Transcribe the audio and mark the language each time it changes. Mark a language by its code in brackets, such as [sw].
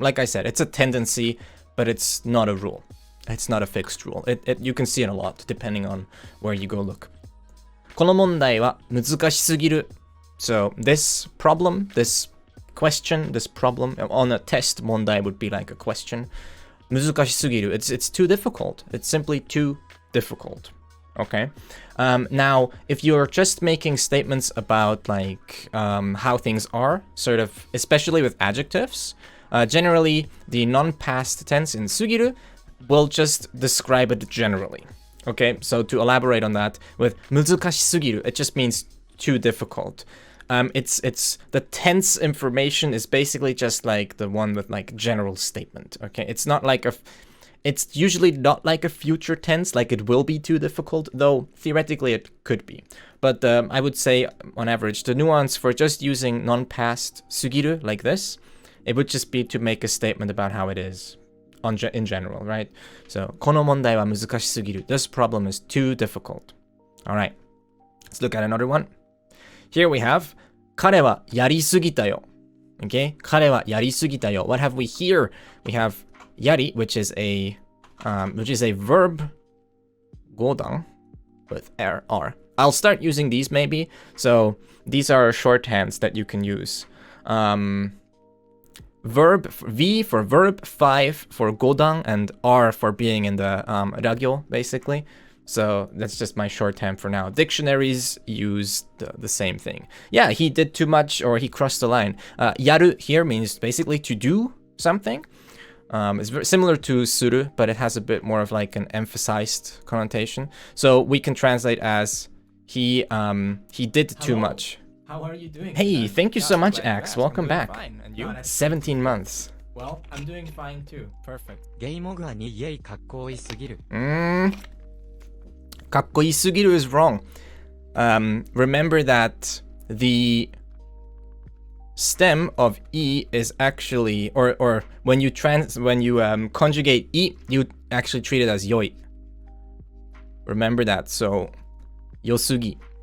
[en] Like I said, it's a tendency, but it's not a rule. It's not a fixed rule. You can see it a lot, depending on where you go look. [ja] この問題は難しすぎる. [en] So this problem, this question, this problem, on a test, 問題 would be like a question. [ja] 難しすぎる. [en] It's too difficult. It's simply too difficult. Okay. Now, if you're just making statements about like how things are, sort of, especially with adjectives, Generally, the non-past tense in sugiru will just describe it generally. Okay, so to elaborate on that, with muzukashi sugiru, it just means too difficult. It's the tense information is basically just like the one with like general statement. Okay, it's not like it's usually not like a future tense, like it will be too difficult, though theoretically it could be. But I would say on average, the nuance for just using non-past sugiru like this, it would just be to make a statement about how it is in general, right? [ja] So, この問題は難しすぎる. [en] This problem is too difficult. Alright, let's look at another one. Here we have [ja] 彼はやりすぎたよ.Okay, 彼はやりすぎたよ. [en] What have we here? We have yari, which is a verb, 語段 with R. I'll start using these maybe. So these are shorthands that you can use. Verb, V for verb, 5 for 語段, and R for being in the ragyo, basically. So that's just my shorthand for now. Dictionaries use the same thing. Yeah, he did too much or he crossed the line. Yaru here means basically to do something. It's very similar to suru, but it has a bit more of like an emphasized connotation. So we can translate as he did too much. How are you doing? Hey, thank you so much, Axe. Welcome back. Fine. And you? 17 months. Well, I'm doing fine too. Perfect. [ja] ゲイモグアにイエイかっこいいすぎる。 [en] かっこいいすぎる is wrong. Remember that the stem of e is actually, or when you conjugate e, you actually treat it as yoi. Remember that. So yosugi.